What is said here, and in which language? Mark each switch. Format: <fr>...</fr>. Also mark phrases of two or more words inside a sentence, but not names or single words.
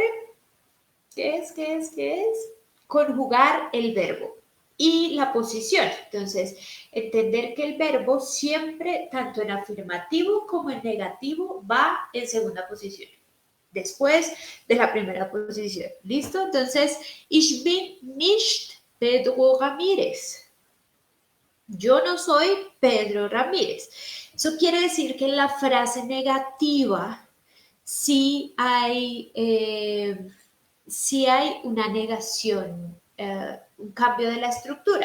<es>¿Qué es? Conjugar el verbo y la posición. Entonces, entender que el verbo siempre, tanto en afirmativo como en negativo, va en segunda posición después de la primera posición. ¿Listo? Entonces,</es> <de>ich bin nicht Pedro Ramírez.</de> <es>Yo no soy Pedro Ramírez. Eso quiere decir que en la frase negativa sí hay una negación, un cambio de la estructura.</es>